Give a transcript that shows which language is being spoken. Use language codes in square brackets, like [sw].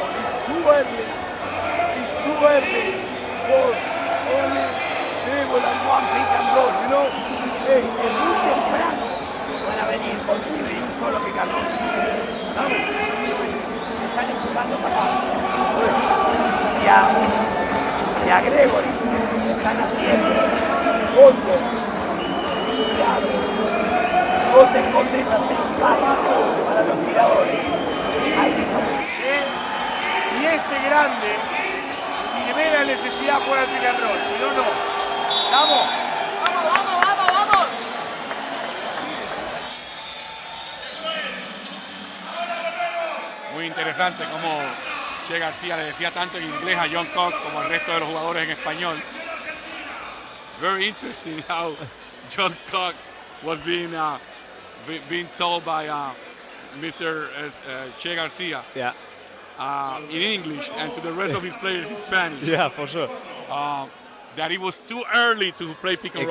[en] For only dribble and one pick and roll, you know. [es] Es muy temprano para venir con un solo pick and roll. Vamos, están empujando para abajo. Si a Gregory están haciendo otro, vos te encontrés a para los tiradores. Ahí y este grande, si ve la necesidad por el pick and roll, si no, no. ¡Vamos! ¡Vamos, vamos, vamos, vamos! Muy interesante como Che García le decía tanto en inglés a John Cox como al resto de los jugadores en español. [en] Very interesting how John Cox was being told by Mr. Che Garcia. Yeah. In English, and to the rest of his players in Spanish. Yeah, for sure. That it was too early to play pick and roll.